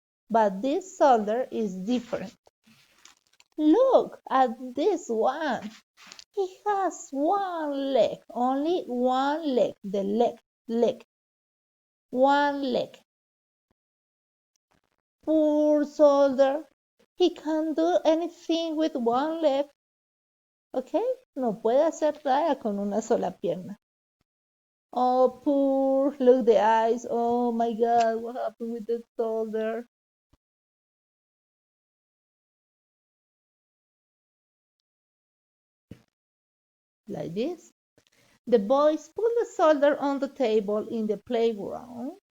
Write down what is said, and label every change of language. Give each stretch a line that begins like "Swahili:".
English: But this soldier is different. Look at this one. He has one leg, only one leg, the leg, one leg. Poor soldier, he can't do anything with one leg.
Spanish: Okay, no puede hacer nada con una sola pierna.
English: Oh, poor, look the eyes. Oh my God, what happened with the soldier? Like this. The boys put the soldier on the table in the playroom.